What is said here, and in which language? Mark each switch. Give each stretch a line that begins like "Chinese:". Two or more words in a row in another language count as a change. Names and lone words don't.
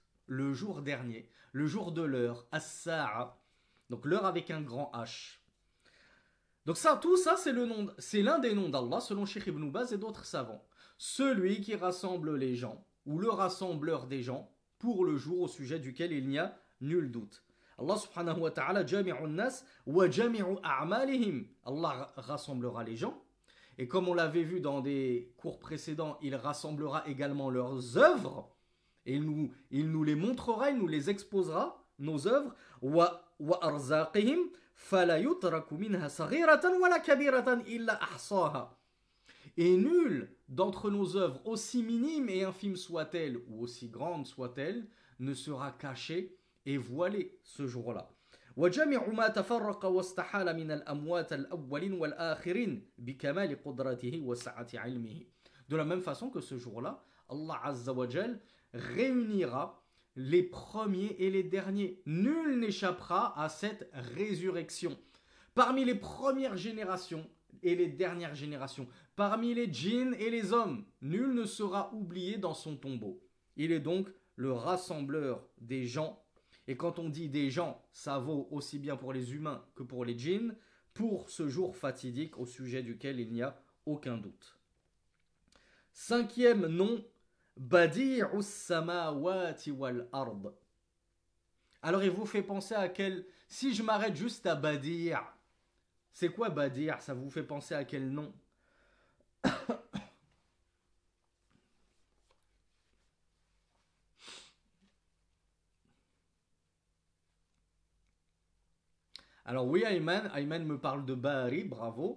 French: Le jour dernier, le jour de l'heure, As-Sa'a. Donc l'heure avec un grand H. Donc ça, tout ça, c'est l'un des noms d'Allah selon Cheikh Ibn Baz et d'autres savants. Celui qui rassemble les gens, ou le rassembleur des gens, pour le jour au sujet duquel il n'y a nul doute.
Arabic: الله سبحانه وتعالى جامع الناس وجامع أعمالهم.
French: Allah rassemblera les gens. Et comme on l'avait vu dans des cours précédents, il rassemblera également leurs œuvres. Et il nous les montrera, il nous les exposera, nos œuvres.
Arabic: وأرزاقهم فلا يترك منها صغيرة ولا كبيرة إلا أحصاها.
French: Et nulle d'entre nos œuvres, aussi minimes et infimes soient-elles, ou aussi grandes soient-elles, ne sera cachée et voilée ce jour-là.
Arabic: وجميع ما تفرق واستحال من الأموات الأولين والآخرين بكمال قدرته وسعة علمه.
French: De la même façon que ce jour-là, Allah
Arabic: عز وجل
French: réunira les premiers et les derniers. Nul n'échappera à cette résurrection. Parmi les premières générations et les dernières générations, parmi les djinns et les hommes, nul ne sera oublié dans son tombeau. Il est donc le rassembleur des gens. Et quand on dit des gens, ça vaut aussi bien pour les humains que pour les djinns, pour ce jour fatidique au sujet duquel il n'y a aucun doute. Cinquième nom,
Arabic: بديع السماوات والأرض.
French: Alors il vous fait penser à quel... Si je m'arrête juste à Badi', c'est quoi Badi'? Ça vous fait penser à quel nom? Alors oui, Ayman me parle de Bari, bravo.